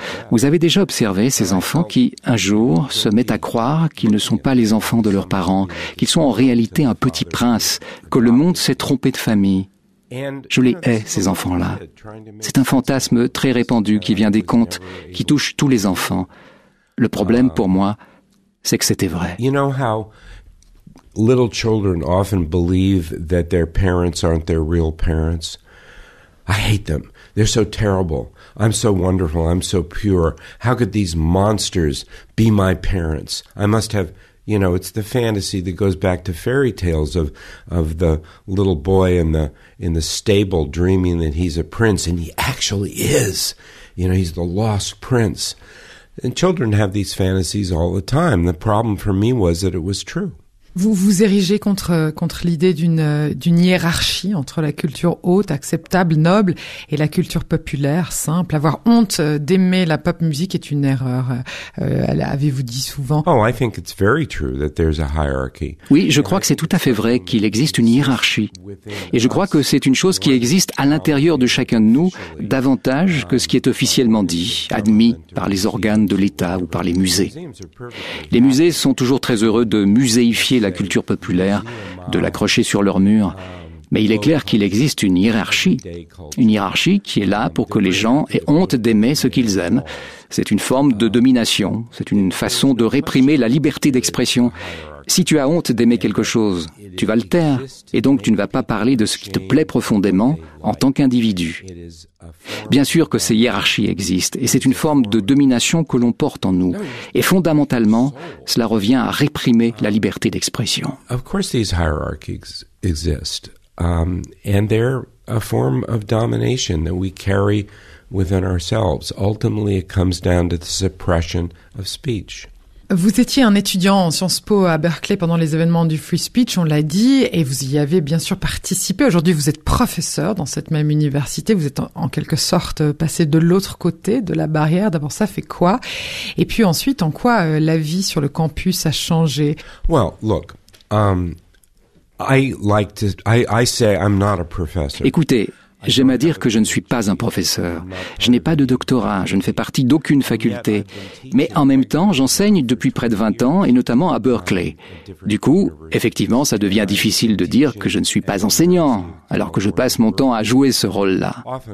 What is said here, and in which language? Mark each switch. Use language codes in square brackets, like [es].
[fr] Vous avez déjà observé ces enfants qui, un jour, se mettent à croire qu'ils ne sont pas les enfants de leurs parents, qu'ils sont en réalité un petit prince, que le monde s'est trompé de famille. Je les hais, ces enfants-là. C'est un fantasme très répandu qui vient des contes, qui touche tous les enfants. Le problème pour moi, c'est que c'était vrai. [en] You know how little children often believe that their parents aren't their real parents? I hate them. They're so terrible. I'm so wonderful. I'm so pure. How could these monsters be my parents? I must have, you know, it's the fantasy that goes back to fairy tales of the little boy in the stable dreaming that he's a prince, and he actually is. You know, he's the lost prince. And children have these fantasies all the time. The problem for me was that it was true. [fr] Vous vous érigez contre l'idée d'une hiérarchie entre la culture haute, acceptable, noble, et la culture populaire, simple. Avoir honte d'aimer la pop musique est une erreur. Avez-vous dit souvent? [en] Oh, I think it's very true that there's a hierarchy. [fr] Oui, je crois que c'est tout à fait vrai qu'il existe une hiérarchie. Et je crois que c'est une chose qui existe à l'intérieur de chacun de nous, davantage que ce qui est officiellement dit, admis par les organes de l'État ou par les musées. Les musées sont toujours très heureux de muséifier la culture populaire, de l'accrocher sur leur mur. Mais il est clair qu'il existe une hiérarchie qui est là pour que les gens aient honte d'aimer ce qu'ils aiment. C'est une forme de domination, c'est une façon de réprimer la liberté d'expression. Si tu as honte d'aimer quelque chose, tu vas le taire, et donc tu ne vas pas parler de ce qui te plaît profondément en tant qu'individu. Bien sûr que ces hiérarchies existent, et c'est une forme de domination que l'on porte en nous. Et fondamentalement, cela revient à réprimer la liberté d'expression. [en] Of course these hierarchies exist, and they're a form of domination that we carry within ourselves. Ultimately, it comes down to the suppression of speech. [fr] Vous étiez un étudiant en Sciences Po à Berkeley pendant les événements du Free Speech, on l'a dit, et vous y avez bien sûr participé. Aujourd'hui, vous êtes professeur dans cette même université. Vous êtes en quelque sorte passé de l'autre côté de la barrière. D'abord, ça fait quoi? Et puis ensuite, en quoi la vie sur le campus a changé? [en] Well, look, I say I'm not a professor. [fr] Écoutez, J'aime à dire que je ne suis pas un professeur. Je n'ai pas de doctorat, je ne fais partie d'aucune faculté. Mais en même temps, j'enseigne depuis près de 20 ans et notamment à Berkeley. Du coup, effectivement, ça devient difficile de dire que je ne suis pas enseignant, alors que je passe mon temps à jouer ce rôle-là.